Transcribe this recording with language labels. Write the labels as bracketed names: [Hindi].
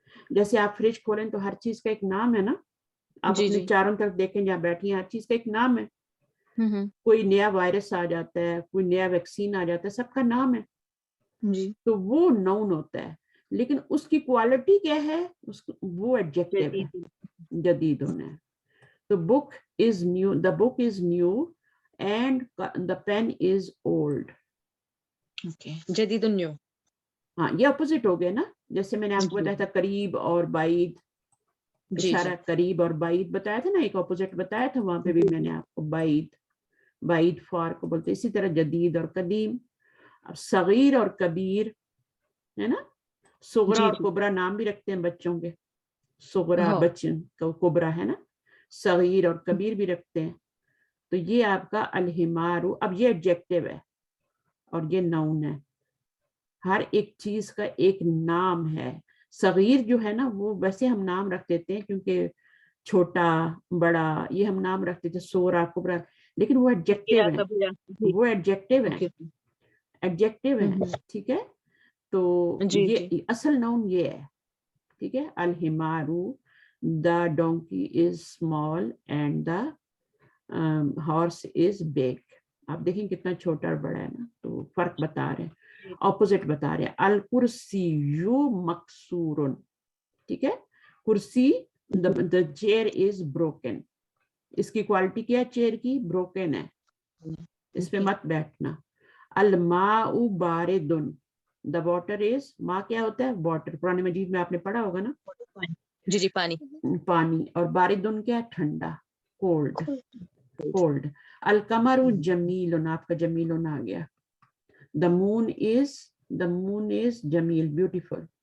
[Urdu] جیسے آپ فریج کھولیں تو ہر چیز کا ایک نام ہے نا، آپ اپنے چاروں طرف دیکھیں جہاں بیٹھی ہیں، ہر چیز کا ایک نام ہے. کوئی نیا وائرس آ جاتا ہے، کوئی نیا ویکسین آ جاتا ہے، سب کا نام ہے. تو وہ ناؤن ہوتا ہے. لیکن اس کی کوالٹی کیا ہے؟ وہ ایڈجیکٹو ہے، جدید ہونا ہے. [English] The book is new and the pen is old. [Urdu] Okay. جدید نیو. ہاں یہ اپوزٹ ہو گیا نا. جیسے میں نے آپ کو بتایا تھا قریب اور بعید، اشارہ قریب اور بعید بتایا تھا نا، ایک اپوزٹ بتایا تھا وہاں پہ بھی میں نے آپ کو. بعید فار کو بولتے. اسی طرح جدید اور قدیم. اب صغیر اور کبیر ہے نا، صغرا اور کبرا نام بھی رکھتے ہیں بچوں کے. صغرا بچن کا، کبرا ہے نا، صغیر اور کبیر بھی رکھتے ہیں. تو یہ آپ کا الحمارو. اب یہ ایڈجیکٹو ہے اور یہ ناؤن ہے. ہر ایک چیز کا ایک نام ہے. صغیر جو ہے نا وہ ویسے ہم نام رکھ دیتے ہیں کیونکہ چھوٹا بڑا یہ ہم نام رکھتے تھے، سورا کبرا، لیکن وہ ایڈجیکٹو ہے، وہ ایڈجیکٹو ہے، ایڈجیکٹو ہے. ٹھیک ہے. تو یہ اصل ناؤن یہ ہے. ٹھیک ہے. [English] الحمارو، the donkey is small and the horse is big. [Urdu] آپ دیکھیں کتنا چھوٹا اور بڑا ہے نا، تو فرق بتا رہے ہیں، اپوزٹ بتا رہے ہیں. [Arabic] الکرسی مکسور. ٹھیک ہے. [English] کرسی، the chair is broken. [Urdu] اس کی کوالٹی کیا ہے؟ چیئر کی بروکن ہے، اس پہ مت بیٹھنا. [Arabic] الماء بارد. [English] the water is، [Urdu] ماء کیا ہوتا ہے؟ واٹر. قرآن مجید میں آپ نے پڑھا ہوگا نا. جی پانی. پانی. اور باردن کیا؟ ٹھنڈا، کولڈ. [Arabic] القمر جمیل. [Urdu] آپ کا جمیل آ گیا. [English] the moon is جمیل، beautiful.